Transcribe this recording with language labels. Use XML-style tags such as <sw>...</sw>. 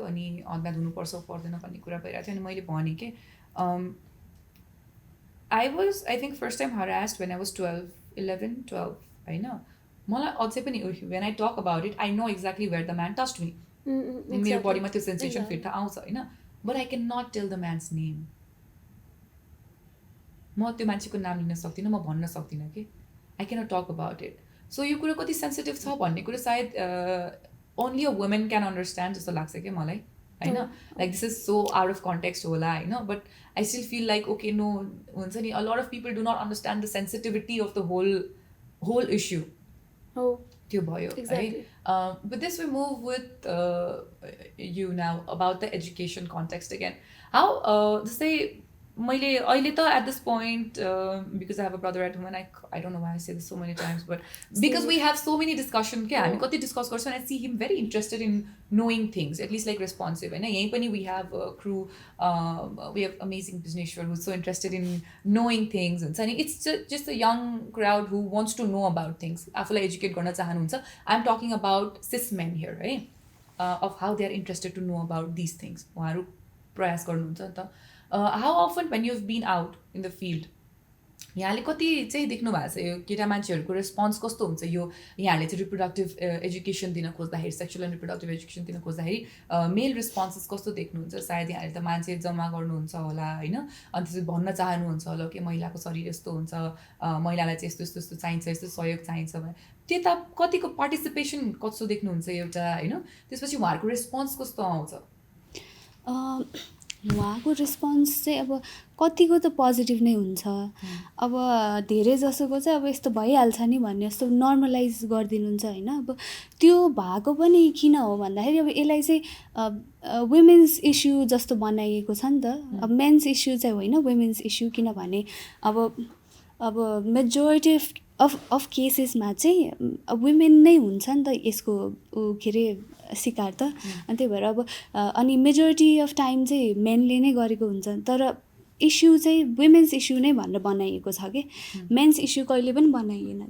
<ne>अनि हदम्याद हुनुपर्छ पर्दैन भन्ने कुरा भइरहेको थियो. अनि मैले भनेँ कि</ne> <en>I think first time harassed when I was</en> <ne>11-12 होइन. मलाई अझै पनि</ne> <en>When I talk about it I know exactly where the man touched me.</en> <ne>मेरो बडीमा त्यो सेन्सेसन फिर्ता आउँछ होइन.</ne> <en>But I can not tell the man's name.</en> <ne>म त्यो मान्छेको नाम लिन सक्दिनँ, म भन्न सक्दिनँ कि</ne> <en>I can not talk about it.</en> <ne>So यो कुरा कति सेन्सिटिभ छ भन्ने कुरा सायद</ne> <en>only a women can understand</en> <ne>जस्तो लाग्छ कि मलाई होइन.</ne> <en>like this is so out of context</en> <ne>होला होइन.</ne> <en>but I still feel like okay no</en> <ne>हुन्छ नि,</ne> <en>A lot of people do not understand the sensitivity of the whole issue.</en> <ne>त्यो भयो है.</ne> <en>But this we move with you now about the education context again. How</en> <ne>जस्तै मैले अहिले त</ne> <en>at this point because I have a brother at home and I don't know why I say this so many times, but because we have so many discussion</en> <ne>के हामी कति discuss गर्छौँ.</ne> <en>I see him very interested in knowing things, at least like responsive होइन.</en> <ne>यहीँ पनि</ne> <en>we have a crew, we have amazing businessman who's so interested in knowing things</en> <ne>हुन्छ नि.</ne> <en>It's just a young crowd who wants to know about things,</en> <ne>आफूलाई educate गर्न चाहनुहुन्छ.</ne> <en>I'm talking about cis men here है, of how they are interested to know about these things.</en> <ne>उहाँहरू प्रयास गर्नुहुन्छ नि त.</ne> <en>How often when you've been out in the field,</en> <ne>यहाँले कति चाहिँ देख्नु भएको छ यो केटा मान्छेहरूको रेस्पोन्स कस्तो हुन्छ? यो यहाँले चाहिँ रिप्रोडक्टिभ एजुकेसन दिन खोज्दाखेरि, सेक्सुअल एन्ड रिप्रोडक्टिभ एजुकेसन दिन खोज्दाखेरि मेल रेस्पोन्सेस कस्तो देख्नुहुन्छ? सायद यहाँले त मान्छे जम्मा गर्नुहुन्छ होला होइन, अनि त्यसपछि भन्न चाहनुहुन्छ होला कि महिलाको शरीर यस्तो हुन्छ, महिलालाई चाहिँ यस्तो यस्तो यस्तो चाहिन्छ, यस्तो सहयोग चाहिन्छ भने त्यता कतिको पार्टिसिपेसन कस्तो देख्नुहुन्छ एउटा होइन? त्यसपछि उहाँहरूको रेस्पोन्स कस्तो आउँछ? उहाँको रेस्पोन्स चाहिँ अब कतिको त पोजिटिभ नै हुन्छ. अब धेरै जसोको चाहिँ अब यस्तो भइहाल्छ नि भन्ने जस्तो नर्मलाइज गरिदिनुहुन्छ होइन. अब त्यो भएको पनि किन हो भन्दाखेरि अब यसलाई चाहिँ वुमेन्स इस्यु जस्तो बनाइएको छ नि त. अब मेन्स इस्यु चाहिँ होइन, वुमेन्स इस्यु. किनभने अब मेजोरिटी अफ केसेसमा चाहिँ वुमेन नै हुन्छ नि त यसको के अरे शिकार त. अनि त्यही भएर अब अनि मेजोरिटी अफ टाइम चाहिँ मेनले नै गरेको हुन्छ. तर इस्यु चाहिँ वुमेन्स इस्यु नै भनेर बनाइएको छ कि मेन्स इस्यु कहिले पनि बनाइएन.</ne>